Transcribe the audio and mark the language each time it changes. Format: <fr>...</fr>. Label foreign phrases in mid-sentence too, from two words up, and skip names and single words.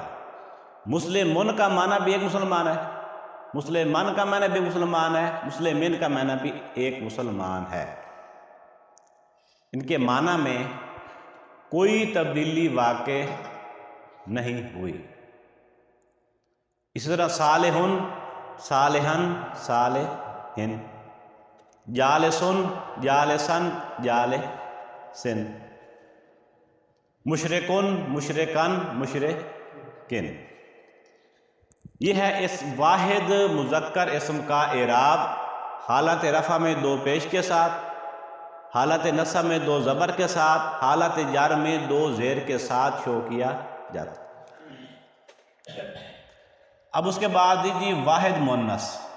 <ur>مسلمون کا معنی بھی ایک مسلمان ہے، مسلمان کا معنی بھی مسلمان ہے، مسلمین کا معنی بھی ایک مسلمان ہے. ان کے معنی میں کوئی تبدیلی واقع نہیں ہوئی. اسی طرح صالحن، صالحن، صالحن، جالسن، جالسن، جالسن، مشرکن، مشرکن، مشرکن. یہ ہے اس واحد مذکر اسم کا اعراب. حالت رفع میں دو پیش کے ساتھ، حالت نصب میں دو زبر کے ساتھ، حالت جر میں دو زیر کے ساتھ شو کیا جاتا. اب اس کے بعد دیجیے واحد مؤنث.</ur>